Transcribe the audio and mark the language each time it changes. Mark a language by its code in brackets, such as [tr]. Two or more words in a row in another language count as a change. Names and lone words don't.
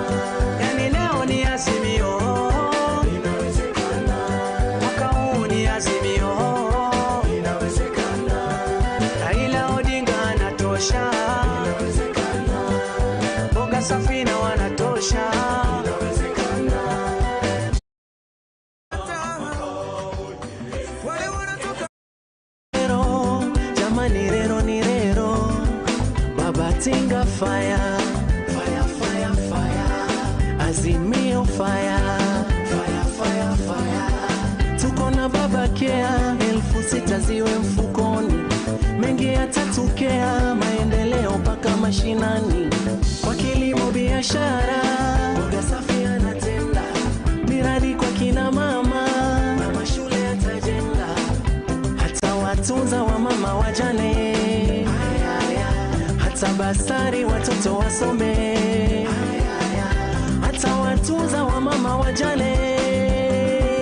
[sw] Yani leo ni azimio, Inawezekana. mwaka huu ni azimio, Inawezekana. Raila Odinga anatosha, Inawezekana. boga safi na wanatosha. Inawezekana. Rero, jamani rero ni rero, baba tinga [en] fire, fire, fire, fire, [sw] azimio [en] fire, fire, fire, fire. [sw] Tuko na baba kea, 6,000 ziwe mfukoni, mengi yatatokea, maendeleo mpaka mashinani, kwa kilimo biashara, boga safi anatenda, miradi kwa kina mama, na mashule yatajenga, hata watunza wa mama wajane, hata basari watoto wasome, hata watunza wa mama wajane.